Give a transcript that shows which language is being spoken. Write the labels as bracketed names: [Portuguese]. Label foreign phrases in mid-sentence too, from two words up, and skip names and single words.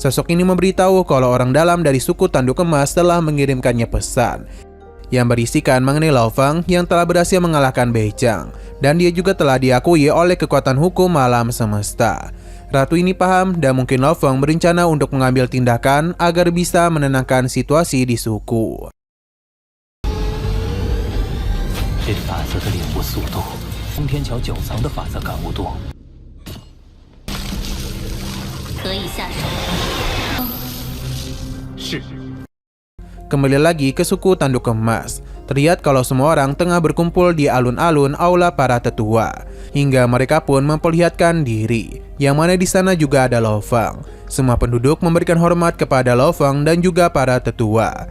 [Indonesian] Sosok ini memberitahu kalau orang dalam dari suku Tanduk Emas telah mengirimkannya pesan yang berisikan mengenai Lao Feng yang telah berhasil mengalahkan Beijing, dan dia juga telah diakui oleh kekuatan hukum alam semesta. Ratu ini paham dan mungkin Lao Feng berencana untuk mengambil tindakan agar bisa menenangkan situasi di suku. [Chinese] 这法则的领悟速度，通天桥9层的法则感悟度。可以下手。是。 [Indonesian] Kembali lagi ke suku Tanduk Emas. Terlihat kalau semua orang tengah berkumpul di alun-alun aula para tetua, hingga mereka pun memperlihatkan diri, yang mana di sana juga ada Lao Feng. Semua penduduk memberikan hormat kepada Lao Feng dan juga para tetua.